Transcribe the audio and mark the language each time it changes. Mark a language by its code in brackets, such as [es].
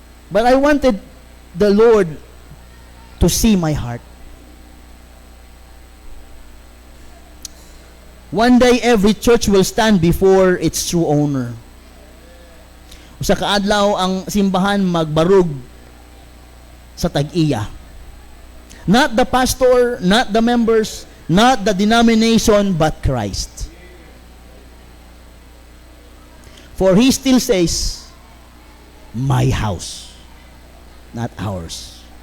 [en] But I wanted the Lord to see my heart. One day, every church will stand before its true owner. [ceb] Usa ka adlaw ang simbahan magbarug sa tag-iya. [en] Not the pastor, not the members, not the denomination, but Christ. For He still says, my house, not ours.